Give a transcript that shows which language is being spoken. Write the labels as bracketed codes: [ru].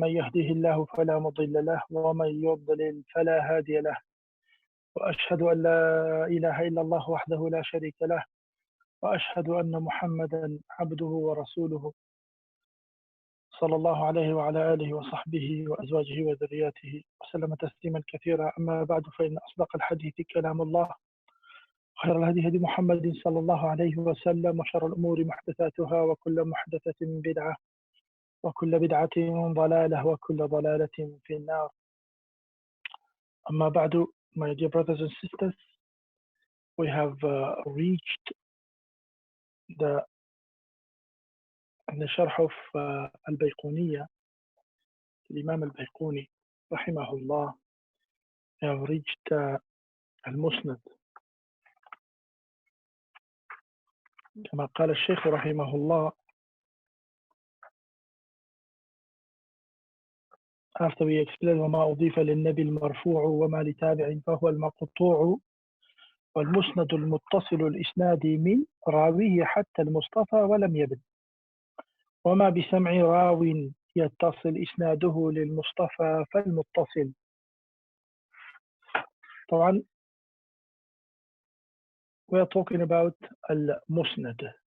[ar] من يهده الله فلا مضل له ومن يضلل فلا هادي له، وأشهد أن لا إله إلا الله وحده لا شريك له، وأشهد أن محمدا عبده ورسوله صلى الله عليه وعلى آله وصحبه وأزواجه وذرياته وسلم تسليما كثيرا. أما بعد، فإن أصدق الحديث كلام الله، خير الهدي هدي محمد صلى الله عليه وسلم، وشر الأمور محدثاتها، وكل محدثة بدعة، وكل بدعة ضلالة، وكل ضلالة في النار. أما بعد, [en] my dear brothers and sisters, we have reached the شرح of البيقونية, [ar] الإمام البيقوني رحمه الله. [en] We have reached المسند. [ar] كما قال الشيخ رحمه الله, [en] after we explain [ar] وما أضيف للنبي المرفوع وما لتابع فهو المقطوع، والمسند المتصل الإسناد من راويه حتى المصطفى ولم يبن، وما بسمع راو يتصل إسناده للمصطفى فالمتصل. طبعا [en] we are talking about المسند.